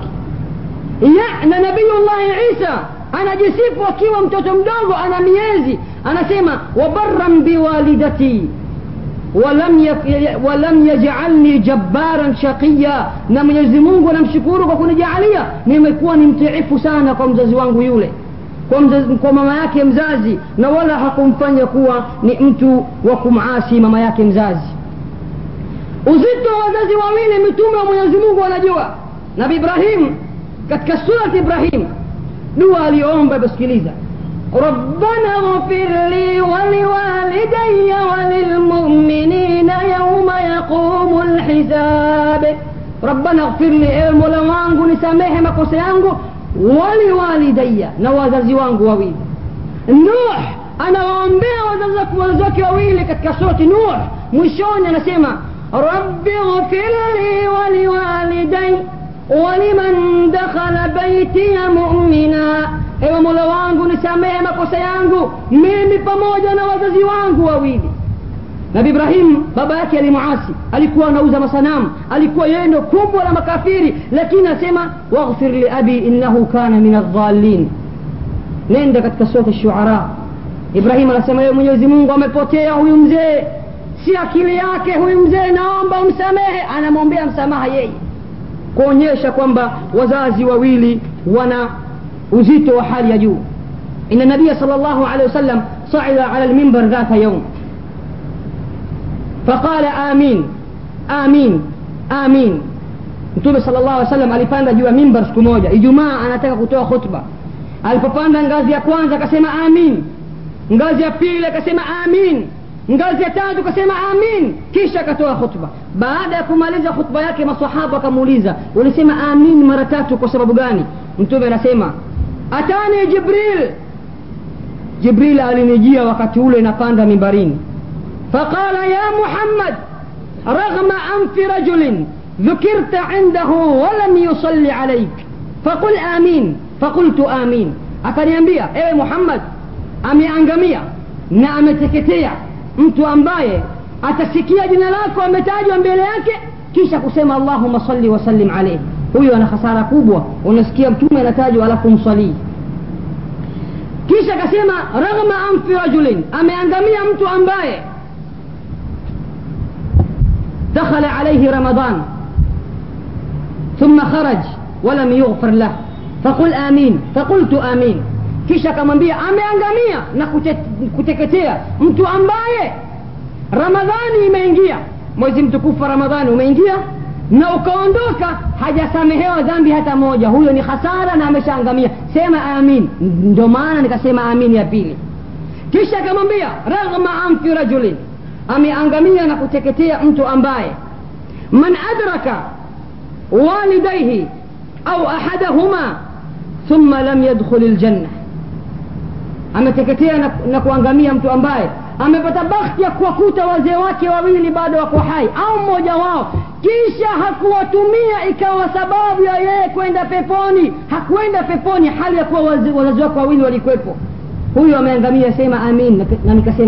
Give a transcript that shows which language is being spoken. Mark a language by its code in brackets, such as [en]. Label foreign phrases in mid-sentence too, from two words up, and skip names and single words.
[sw] Na Nabiyullah Isa anajisifu akiwa mtoto mdogo, ana miezi, anasema [ar] وبرا بوالدتي ولم يجعلني جبارا شقيا, [sw] na Mwenyezi Mungu anamshukuru kwa kunijalia nimekuwa ni mtiifu sana kwa mzazi wangu yule, kwa mama yake mzazi, na wala hakumfanya kuwa ni mtu wa kumasi mama yake mzazi. Uzito wa wazazi wawili mitume wa Mwenyezi Mungu wanajua. Nabii Ibrahim katika surati Ibrahim dua aliomba, basikiliza: [ar] ربنا اغفر لي ولوالدي وللمؤمنين يوم يقوم الحساب. ربنا اغفر لي، [sw] مولا wangu nisamehe makosa yangu, waliwalidayya, na wazazi wangu wawili. Nuh anawaombea wazazi wake wawili katika surati Nuh, mwishoni anasema [ar] رب اغفر لي ولوالدي ولمن دخل بيتي مؤمنا. [sw] Ewe Mola wangu nisamehe makosa yangu mimi pamoja na wazazi wangu wawili. Nabii Ibrahim baba yake alimuasi, alikuwa anauza masanamu, alikuwa yeye ndo kubwa la makafiri, lakini anasema [ar] واغفر لأبي إنه كان من الضالين. [sw] Nenda katika sura Ash-Shu'ara, Ibrahim anasema yeye Mwenyezi Mungu amepotea huyu mzee, si akili yake huyu mzee, naomba umsamehe. Anamwombea msamaha yeye, kuonyesha kwamba wazazi wawili wana uzito wa hali ya juu. [ar] إن النبي صلى الله عليه وسلم صعد على المنبر ذات يوم فقال آمين آمين آمين. [sw] Mtume [ar] صلى الله عليه وسلم [sw] alipanda juu ya minbar siku moja, Ijumaa, anataka kutoa khutba. Alipopanda ngazi ya kwanza akasema amin, ngazi ya pili akasema amin, ngazi ya tatu akasema amin, kisha akatoa khutba. Baada ya kumaliza khutba yake maswahaba akamuuliza, ulisema amin mara tatu kwa sababu gani? Mtume anasema [ar] أتاني جبريل [sw] alinijia wakati ule napanda mimbarini, [ar] فقال يا محمد رغم أنف رجل ذكرت عنده ولم يصل عليك فقل آمين، فقلت آمين. [sw] Akaniambia, ewe Muhammad, ameangamia na ameteketea mtu ambaye atasikia jina lako ametajwa mbele yake kisha kusema [ar] اللهم صل وسلم عليه. [sw] Huyo ana hasara kubwa, unasikia mtume anatajwa alafu msalii. Kisha akasema [ar] رغم أنف رجل, [sw] ameangamia mtu ambaye [ar] دخل عليه رمضان ثم خرج ولم يغفر له فقل آمين، فقلت آمين. [sw] Kisha akamwambia ameangamia na kuteketea mtu ambaye Ramadhani imeingia, mwezi mtukufu wa Ramadhani umeingia na ukaondoka hajasamehewa dhambi hata moja, huyo ni hasara na ameshaangamia, sema amin. Ndio maana nikasema amin ya pili. Kisha akamwambia [ar] رغم أنف رجل, [sw] ameangamia na kuteketea mtu ambaye [ar] من أدرك والديه أو أحدهما ثم لم يدخل الجنة, [sw] ameteketea na kuangamia mtu ambaye amepata bahati ya kuwakuta wazee wake wawili bado wako hai au mmoja wao, kisha hakuwatumia ikawa sababu ya yeye kwenda peponi. Hakwenda peponi hali ya kuwa wazazi wake wawili walikuwepo, huyo ameangamia, sema amin.